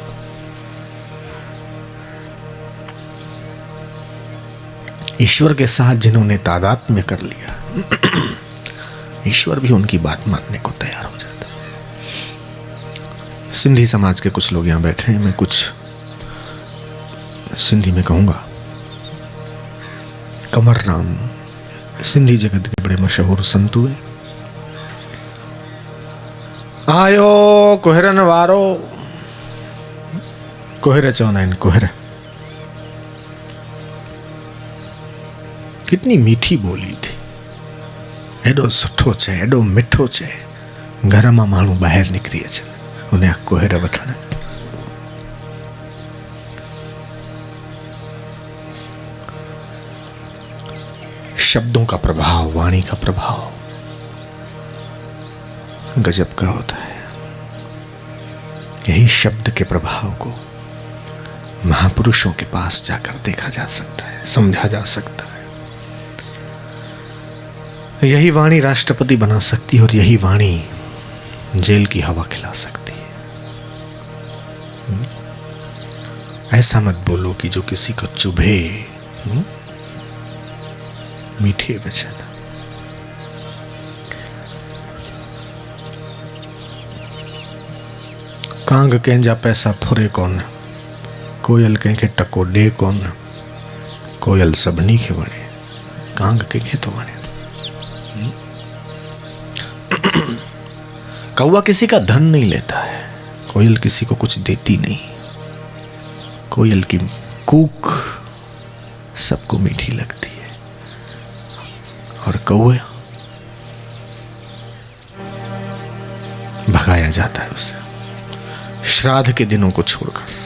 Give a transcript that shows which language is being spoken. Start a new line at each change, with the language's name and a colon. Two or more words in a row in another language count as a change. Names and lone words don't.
Hindi: ईश्वर के साथ जिन्होंने तादात्म्य कर लिया, ईश्वर भी उनकी बात मानने को तैयार हो जाता है। सिंधी समाज के कुछ लोग यहां बैठे हैं, मैं कुछ सिंधी में कहूंगा। कंवर राम सिंधी जगत के बड़े मशहूर संत हुए।
Sindhi: आयो कोहरन वारो, कोहरे चवंदा आहिनि, कोहरे।
Hindi: कितनी मीठी बोली थी।
Sindhi: एडो सुठो छे, एडो मिठो छे, घर मां माण्हू ॿाहिरि निकिरी अचनि उनजा कुहर वठण।
Hindi: शब्दों का प्रभाव, वाणी का प्रभाव गजब का होता है। यही शब्द के प्रभाव को महापुरुषों के पास जाकर देखा जा सकता है, समझा जा सकता है। यही वाणी राष्ट्रपति बना सकती है और यही वाणी जेल की हवा खिला सकती है। ऐसा मत बोलो कि जो किसी को चुभे। मीठे वचन।
Sindhi: कांग कंहिंजा पैसा फुरे कोन, कोयल कंहिंखे टको ॾे कोन। कोयल सभिनी खे वणे, कांग कंहिंखे तो वणे।
Hindi: कौवा किसी का धन नहीं लेता है, कोयल किसी को कुछ देती नहीं। कोयल की कूक सबको मीठी लगती है और कौवा भगाया जाता है उसे श्राद्ध के दिनों को छोड़कर।